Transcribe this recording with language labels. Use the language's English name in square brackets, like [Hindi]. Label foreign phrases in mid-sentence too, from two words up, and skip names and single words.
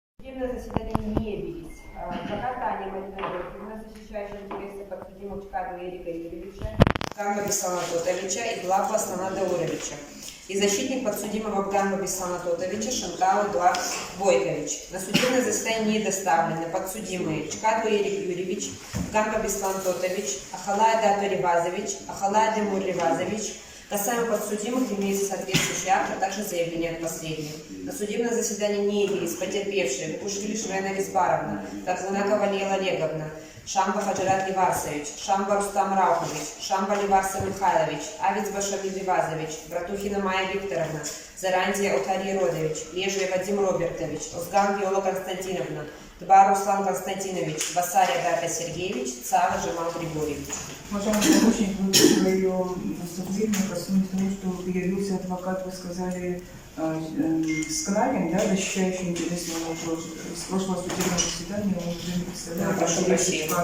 [Russian] судебное заседание не явились. Адвокат Таня Марина, защищающая интересы подсудимых Чкаду Эрика Юрьевича, Ганба Беслана Тотовича и Глаба Аслана Дауловича. И защитник подсудимого Ганба Беслана Тотовича Шантау Глаб Бойкович. На судебное заседание не доставлены подсудимые Чкаду Эрик Юрьевич, Ганба Беслан Тотович, Ахалай Дату Ривазович, Ахалай Демур Ривазович. Касаемо подсудимых имеется соответствующий акт, а также заявление от последних. На судебное заседание не явились потерпевшие Бушвили Швена Визбаровна, Татьяна Лейла Олеговна, Шамба Хаджират Ливарсович, Шамба Рустам Раухович, Шамба Ливарса Михайлович, Авиц Башамиль Ливазович, Братухина Майя Викторовна, Зарандия Отарий Родович, Лежий Вадим Робертович, Озган Виола Константиновна, Тбар Руслан Константинович, Басария Дата Сергеевич, Цава Жамал Григорьевич. Уважаемый помощник, вы в своем выступлении коснулись того, что появился адвокат, вы сказали, Скнарин, да, защищающий интересы с прошлого судебного заседания, он уже не представляет. Прошу прощения.